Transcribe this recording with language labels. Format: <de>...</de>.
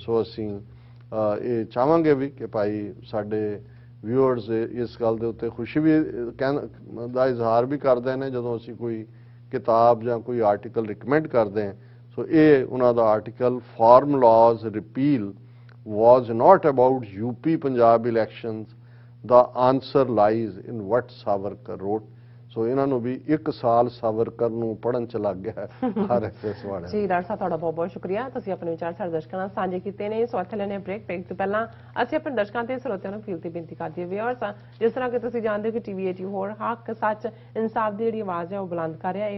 <pa>ਸੋ ਅਸੀਂ ਇਹ ਚਾਹਾਂਗੇ ਵੀ ਕਿ ਭਾਈ ਸਾਡੇ ਵਿਊਅਰਸ ਇਸ ਗੱਲ ਦੇ ਉੱਤੇ ਖੁਸ਼ੀ ਵੀ ਦਾ ਇਜ਼ਹਾਰ ਵੀ ਕਰਦੇ ਨੇ ਜਦੋਂ ਅਸੀਂ ਕੋਈ ਕਿਤਾਬ ਜਾਂ ਕੋਈ ਆਰਟੀਕਲ ਰਿਕਮੈਂਡ ਕਰਦੇ ਹਾਂ. ਸੋ ਇਹ ਉਹਨਾਂ ਦਾ</pa> <en>Article farm laws repeal was not about UP Punjab elections. The answer lies in what Savarkar wrote.</en> <pa>ਸੋ ਇਹਨਾਂ ਨੂੰ ਵੀ 1 ਸਾਲ ਸਾਵਰਕਰ ਨੂੰ ਪੜ੍ਹਨ ਚ ਲੱਗ ਗਿਆ RSS ਵਾਲੇ. ਜੀ ਡਾਕਟਰ ਸਾਹਿਬ ਤੁਹਾਡਾ ਬਹੁਤ ਬਹੁਤ ਸ਼ੁਕਰੀਆ, ਤੁਸੀਂ ਆਪਣੇ ਵਿਚਾਰ ਸਾਡੇ ਦਰਸ਼ਕਾਂ ਨਾਲ ਸਾਂਝੇ ਕੀਤੇ ਨੇ. ਸੋ ਇੱਥੇ ਲੈਣੇ ਬ੍ਰੇਕ ਤੋਂ ਪਹਿਲਾਂ ਅਸੀਂ ਆਪਣੇ ਦਰਸ਼ਕਾਂ ਤੇ ਸਰੋਤਿਆਂ ਨੂੰ ਫੀਲ ਤੇ ਬੇਨਤੀ ਕਰਦੇ ਹਾਂ ਵਿਅਰਸ, ਜਿਸ ਤਰ੍ਹਾਂ ਕਿ ਤੁਸੀਂ ਜਾਣਦੇ ਹੋ ਕਿ TV18 ਹੋਰ ਹੱਕ ਸੱਚ ਇਨਸਾਫ ਦੀ ਜਿਹੜੀ ਆਵਾਜ਼ ਹੈ ਉਹ ਬੁਲੰਦ ਕਰ ਰਿਹਾ.</pa>